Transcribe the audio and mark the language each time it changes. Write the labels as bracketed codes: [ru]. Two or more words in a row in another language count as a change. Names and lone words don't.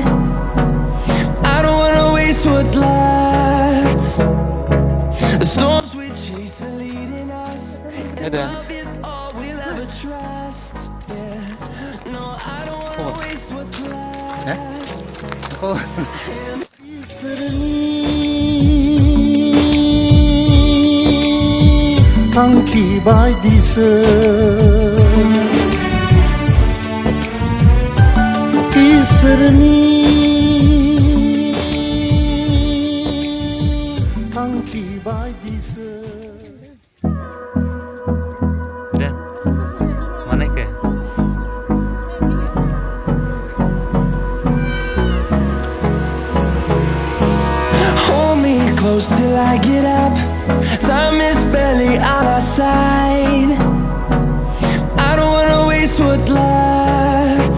[en] I don't wanna waste what's left. The storms we chase are leading us, and love is all we'll ever trust. Yeah, no, I don't wanna waste what's left. [brx] थांखि बायदिसो इसोरनि थांखि बायदिसो दे मानेके [en] Hold me close till I get up. Time is barely on our side. I don't wanna waste what's left.